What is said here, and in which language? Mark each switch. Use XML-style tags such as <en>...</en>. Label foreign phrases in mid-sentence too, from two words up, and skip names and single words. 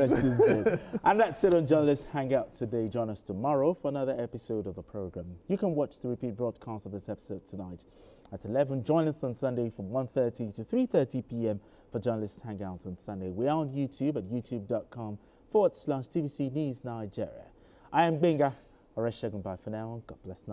<en>rest is good. And that's it on Journalist Hangout today. Join us tomorrow for another episode of the program. You can watch the repeat broadcast of this episode tonight at 11. Join us on Sunday from 1:30 to 3:30 p.m. for Journalist Hangout on Sunday. We are on YouTube at youtube.com/TVC News Nigeria. I am Benga. Bye for now. God bless Nigeria.</en>